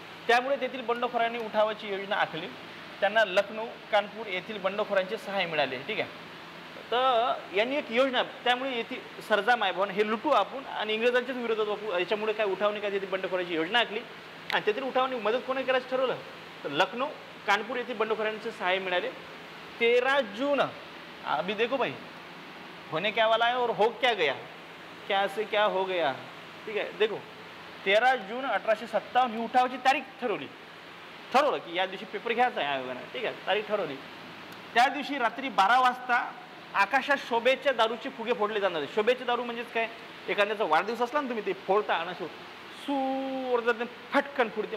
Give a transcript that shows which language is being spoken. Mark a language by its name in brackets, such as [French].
[Marathi] त्यामुळे तेथील बंडखोरांनी उठावाची योजना आखली. त्यांना लखनौ, कानपूर येथील बंडखोरांचे सहाय्य मिळाले. ठीक आहे. तर यांनी एक योजना, त्यामुळे येथील सरजाम आहे भावना हे लुटू आपण आणि इंग्रजांच्याच विरोधात वापरू. याच्यामुळे काय उठावणी काय, तेथील बंडखोरांची योजना आखली आणि तेथील उठावणी मदत कोणी करायचं ठरवलं, तर लखनौ, कानपूर येथील बंडखोरांचे सहाय्य मिळाले. [Hindi] 13 जून, अभी देखो भाई होने क्या वाला है और हो क्या गया, क्या से क्या हो गया. [Marathi] ठीक आहे. देखो 13 जून 1857 ही उठावाची तारीख ठरवलं की या दिवशी पेपर घ्यायचा आहे आयोगाने. ठीक आहे. तारीख ठरवली. त्या दिवशी रात्री 12 वाजता आकाशात शोभेच्या दारूचे फुगे फोडले जाणार. शोभेचे दारू म्हणजेच काय, एखाद्याचा वाढदिवस असला ना, तुम्ही ते फोडता आणि सू वरतं फटकन फुडते.